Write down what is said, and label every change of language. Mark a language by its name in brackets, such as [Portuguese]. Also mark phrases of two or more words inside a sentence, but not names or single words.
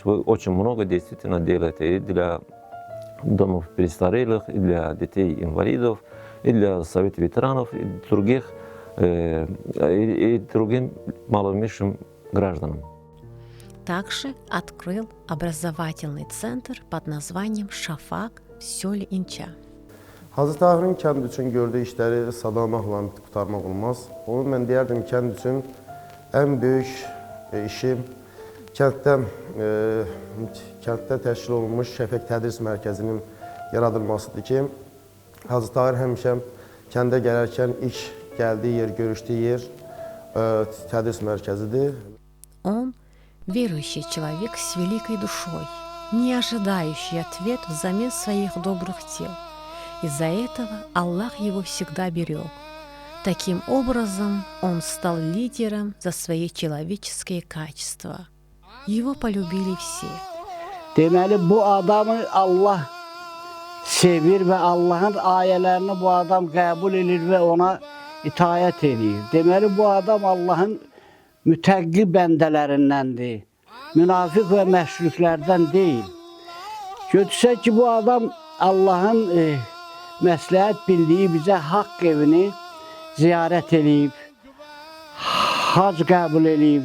[Russian] Вы очень много действительно делаете и для домов престарелых, и для детей-инвалидов, и для совета ветеранов, и других, и другим малоимущим гражданам. Также открыл образовательный центр под названием «Шафак» в селе Инча. [Azerbaijani] Hazreti Tahir'in kənd üçün gördüyü işləri sadamaqla qurtarmaq olmaz. Onu mən deyərdim, kənd üçün ən böyük işim kənddə təşkil olunmuş Şəfəq Tədris Mərkəzinin yaradılmasıdır ki, Hazreti Tahir həmişə kəndə gələrkən ilk gəldiyi yer, görüşdüyü yer Tədris Mərkəzidir. [Russian] Он верующий человек с великой душой, не ожидающий ответ взамен своих добрых дел. Из-за этого Аллах его всегда берег. Таким образом, он стал лидером за свои человеческие качества. Его полюбили все. [Azerbaijani] Deməli, bu adamı Allah sevir və Allahın ayələrini bu adam qəbul edir və ona itaət edir. Deməli, bu adam Allahın mütəqqi bəndələrindəndir. Münafiq və məşriklərdən deyil. Götürsək ki, bu adam Allahın məsləhət bildiyi bizə haqq evini ziyarət edib, hac qəbul edib.